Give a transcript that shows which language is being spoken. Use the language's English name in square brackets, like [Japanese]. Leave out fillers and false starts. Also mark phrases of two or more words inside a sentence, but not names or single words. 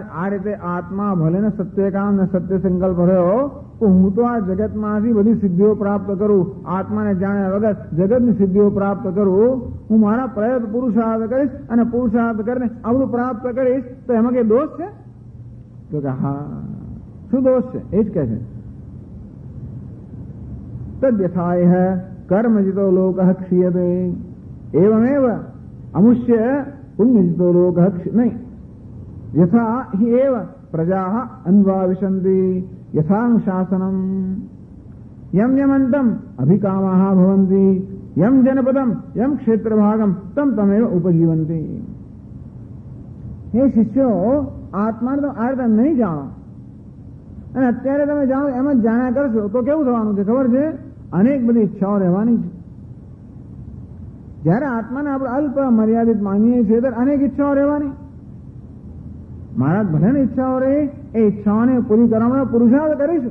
[Gujarati] આ રીતે આત્મા ભલે ને સત્ય કામ ને સત્ય સંકલ્પ રહ્યો, તો હું તો આ જગતમાંથી બધી સિદ્ધિઓ પ્રાપ્ત કરું, આત્માને જાણ્યા વગર જગતની સિદ્ધિઓ પ્રાપ્ત કરું, હું મારા પ્રયત્ન પુરુષાર્થ કરીશ અને પુરુષાર્થ કરીને આ બધું પ્રાપ્ત કરીશ, તો એમાં કઈ દોષ છે? તો કે હા, શું દોષ છે? એ જ કહે છે [Sanskrit] તદ્યથાય હૈ કર્મજિતો લોક ક્ષીયતે એવમેવ અમુષ્ય પુણ્યજિતો લોક નહીં યથા हि एव प्रजा अन्वा विशन्ति यथानुशासनम. यम यमंतम अभिकामाः भवन्ति यम जनपदम यम क्षेत्रभागम तम तमेव उपजीवन्ति। [Gujarati] हे શિષ્યો, આત્માને તો આ રીતે નહીં જાણો અને અત્યારે તમે જાણો એમ જ જાણ્યા કરશો તો કેવું થવાનું છે ખબર છે? અનેક બધી ઈચ્છાઓ રહેવાની છે. જ્યારે આત્માને આપણે અલ્પ મર્યાદિત માનીએ છીએ ત્યારે અનેક ઈચ્છાઓ રહેવાની. મહારાજ ભલે ને ઈચ્છાઓ રહે, એ ઈચ્છાઓને પૂરી કરવા માટે પુરુષાર્થ કરીશું.